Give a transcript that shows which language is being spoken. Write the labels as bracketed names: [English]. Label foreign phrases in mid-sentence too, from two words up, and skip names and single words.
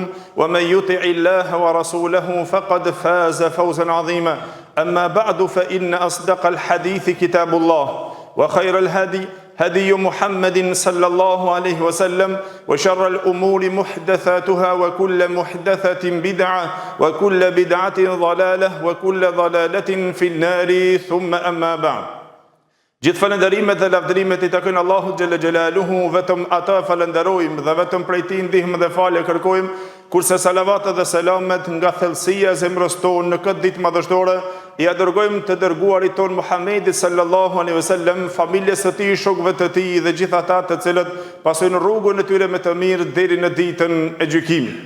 [Arabic] ومن يطع الله ورسوله فقد فاز فوزا عظيما أما بعد فإن أصدق الحديث كتاب الله وخير الهدي هدي محمد صلى الله عليه وسلم وشر الأمور محدثاتها وكل محدثة بدعة وكل بدعة ضلالة وكل ضلالة في النار ثم أما بعد [Albanian] Gjithë falënderimet dhe lavdërimet i takojnë Allahut [Arabic] جل جلاله, [Albanian] vetëm ata falënderojmë dhe vetëm prej tij ndihmë dhe falje kërkojmë, kurse salavatet dhe selamet nga thellësia e zemrës tonë në këtë ditë madhështore ja dërgojmë të dërguarit ton Muhammedit [Arabic] صلى الله عليه وسلم, [Albanian] familjes së tij, shokëve të tij dhe gjithë ata të cilët pasojnë rrugën e tyre me të mirë deri në ditën e gjykimit.